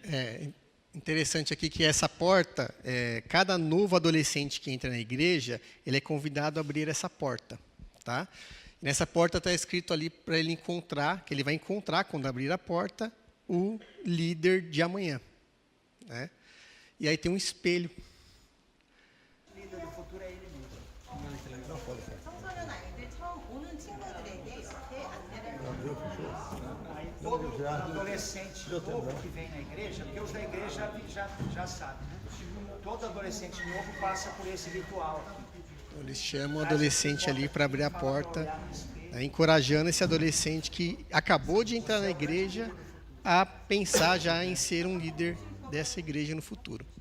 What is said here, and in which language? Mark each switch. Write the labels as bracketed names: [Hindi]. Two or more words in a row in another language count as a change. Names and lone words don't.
[Portuguese] Interessante aqui que essa porta, cada novo adolescente que entra na igreja, ele é convidado a abrir essa porta. Tá? E nessa porta está escrito ali para ele encontrar, que ele vai encontrar, quando abrir a porta, o líder de amanhã. Né? E aí tem um espelho. [Korean] 청소년 아이들 처음 오는 친구들에게 이렇게 안내를 해주세요. [Portuguese] todo adolescente novo que vem na igreja, porque os da igreja já sabem, né? Todo adolescente novo passa por esse ritual aqui. Então, eles chamam o adolescente ali para abrir a porta, né, encorajando esse adolescente que acabou de entrar na igreja a pensar já em ser um líder dessa igreja no futuro.